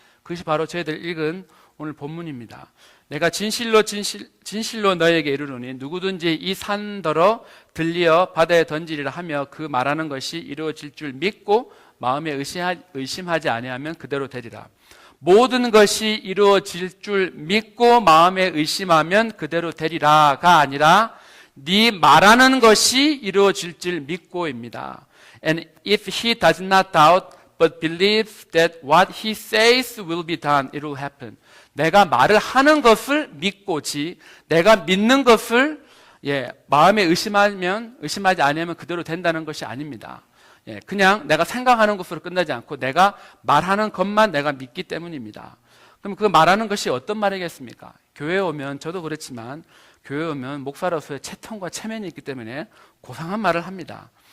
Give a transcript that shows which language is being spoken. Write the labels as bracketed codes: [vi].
[ko] 그것이 바로 저희들 읽은 오늘 본문입니다. 내가 진실로 너에게 이르노니 누구든지 이 산더러 들리어 바다에 던지리라 하며 그 말하는 것이 이루어질 줄 믿고 마음에 의심하지 아니하면 그대로 되리라. 모든 것이 이루어질 줄 믿고 마음에 의심하면 그대로 되리라가 아니라 네 말하는 것이 이루어질 줄 믿고입니다. [en] And if he does not doubt but believes that what he says will be done, it will happen. [ko] 내가 말을 하는 것을 믿고지 내가 믿는 것을 마음에 의심하지 않으면 그대로 된다는 것이 아닙니다. 그냥 내가 생각하는 것으로 끝나지 않고 내가 말하는 것만 내가 믿기 때문입니다. 그럼 그 말하는 것이 어떤 말이겠습니까? 교회에 오면 저도 그렇지만 교회에 오면 목사로서의 채통과 체면이 있기 때문에 고상한 말을 합니다.